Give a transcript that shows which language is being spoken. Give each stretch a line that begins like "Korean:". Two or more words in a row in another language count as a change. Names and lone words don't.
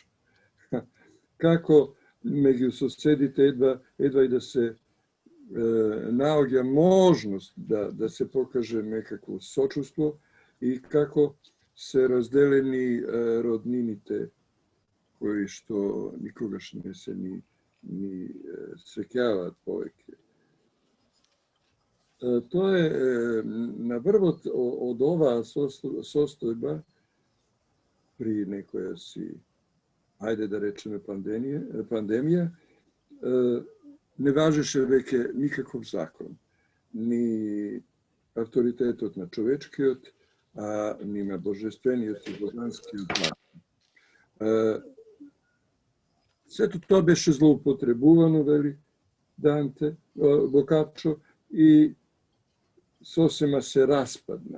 Macedonian: Како меѓу соседите едва и да се наоѓа можност да се покаже некакво сочувство и како се разделени роднините кои што никогаш не се ни сеќаваат повеќе. Тоа е на врвот од оваа состојба при некоја си ајде да речеме пандемија, не важеше веќе никаков закон, ни авторитетот на човечкиот, а ни на божествениот и боганскиот закон. Сето тоа беше злоупотребувано, вели Данте, Бокаччо, и сосема се распадна.